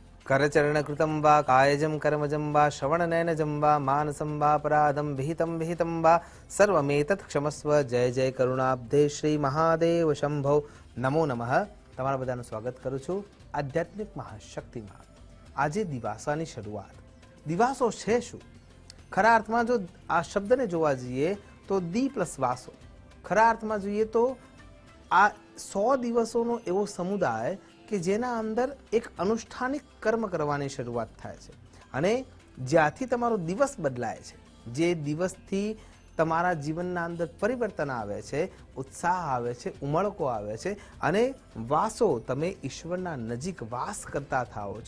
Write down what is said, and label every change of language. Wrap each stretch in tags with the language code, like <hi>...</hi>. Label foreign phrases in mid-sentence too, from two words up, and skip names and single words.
<sa>करचरणकृतं वा कायजं कर्मजं वा श्रवणनयनजं वा मानसं वा अपराधं विहितं वा सर्वमेतत् क्षमस्व। जय जय करुणाब्धे श्री महादेव शंभो। नमो नमः।</sa> <gu>તમારા બધાનું સ્વાગત કરું છું આધ્યાત્મિક મહાશક્તિમાં। આજે દિવાસાની શરૂઆત। દિવાસો છે શું? ખરા અર્થમાં જો આ શબ્દને જોવા જઈએ તો દી પ્લસ વાસો, ખરા અર્થમાં જોઈએ તો આ 100 દિવસોનો એવો સમુદાય કે જેના અંદર એક અનુષ્ઠાનિક કર્મ કરવાની શરૂઆત થાય છે અને જ્યાંથી તમારો દિવસ બદલાય છે, જે દિવસથી તમારા જીવનના અંદર પરિવર્તન આવે છે, ઉત્સાહ આવે છે, ઉમળકો આવે છે અને વાસો તમે ઈશ્વરના નજીક વાસ કરતા થાઓ છો।</gu>